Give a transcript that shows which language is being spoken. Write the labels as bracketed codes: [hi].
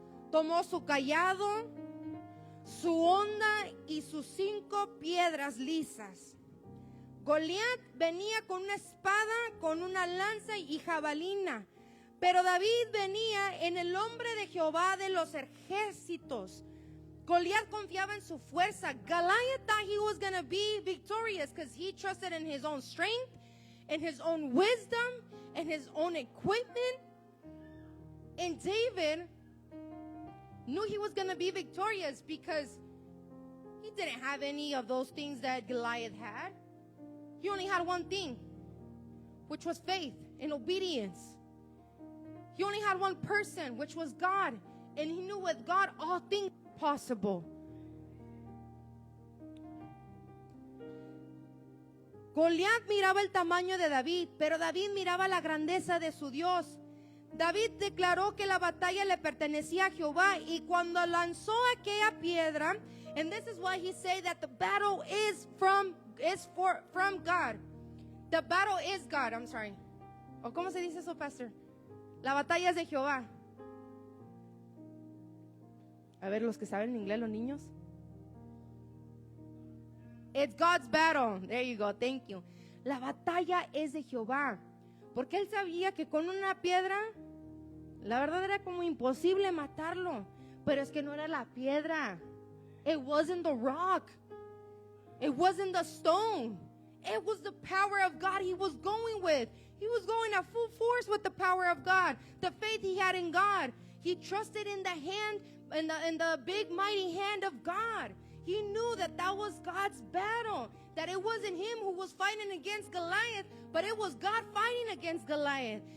[es] Tomó su cayado, su honda y sus 5 piedras lisas. Goliat venía con una espada, con una lanza y jabalina, pero David venía en el hombre de Jehová de los ejércitos. Goliat confiaba en su fuerza. [en] Goliath thought he was going to be victorious because he trusted in his own strength, in his own wisdom, in his own equipment. And David knew he was going to be victorious because he didn't have any of those things that Goliath had. He only had one thing, which was faith and obedience. He only had one person, which was God. And he knew with God all things are possible. [es] Goliat miraba el tamaño de David, pero David miraba la grandeza de su Dios. David declaró que la batalla le pertenecía a Jehová, y cuando lanzó aquella piedra, [en] and this is why he said that the battle is from God. The battle is God, I'm sorry. [es] ¿O cómo se dice eso, pastor? La batalla es de Jehová. A ver, los que saben inglés, los niños. [en] It's God's battle. There you go, thank you. [es] La batalla es de Jehová. Porque él sabía que con una piedra, la verdad era como imposible matarlo. Pero es que no era la piedra. [en] It wasn't the rock. It wasn't the stone. It was the power of God he was going with. He was going at full force with the power of God, the faith he had in God. He trusted in the hand, in the big mighty hand of God. He knew that that was God's battle, that it wasn't him who was fighting against Goliath, but it was God fighting against Goliath.